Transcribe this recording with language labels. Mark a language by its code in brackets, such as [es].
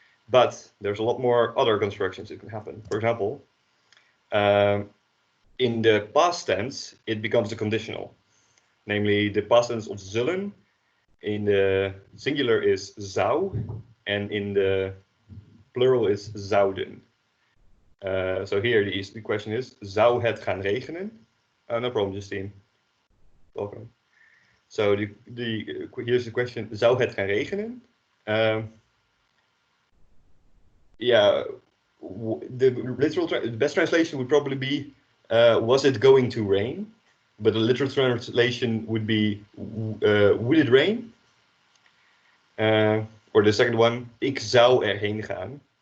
[en] But there's a lot more other constructions that can happen. For example, in the past tense, it becomes a conditional. Namely, the past tense of zullen in the singular is zou, and in the plural is zouden. So here the question is, [nl] zou het gaan regenen? [en] No problem, Justine. Welcome. So here's the question, [nl] zou het gaan regenen? [en] Yeah, the best translation would probably be, was it going to rain? But the literal translation would be, would it rain? Or the second one, [nl] ik zou erheen gaan.